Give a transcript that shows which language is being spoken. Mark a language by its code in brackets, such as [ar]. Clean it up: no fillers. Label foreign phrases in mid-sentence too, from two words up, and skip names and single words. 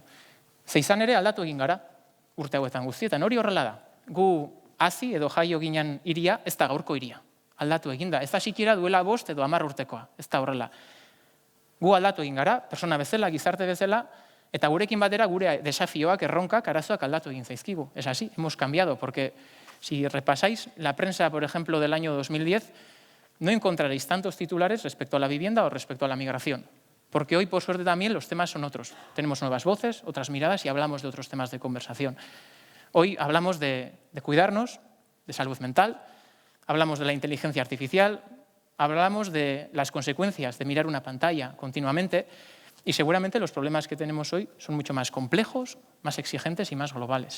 [eu] Ze izan ere aldatu egin gara urte hauetan guztietan, hori horrela da. Gu hazi edo jaio ginen hiria, ez da gaurko hiria. Aldatu egin da, ez da sikiera duela 5 edo 10 urtekoa, ez da horrela. Gu aldatu egin gara, persona bezala, gizarte bezala, eta gurekin batera gure desafioak, erronkak, arazoak aldatu egin zaizkigu. [es] Es así, hemos cambiado, porque si repasáis la prensa, por ejemplo, del año 2010, no encontraréis tantos titulares respecto a la vivienda o respecto a la migración. Porque hoy, por suerte, también los temas son otros. Tenemos nuevas voces, otras miradas y hablamos de otros temas de conversación. Hoy hablamos de cuidarnos, de salud mental, hablamos de la inteligencia artificial, hablamos de las consecuencias de mirar una pantalla continuamente y seguramente los problemas que tenemos hoy son mucho más complejos, más exigentes y más globales.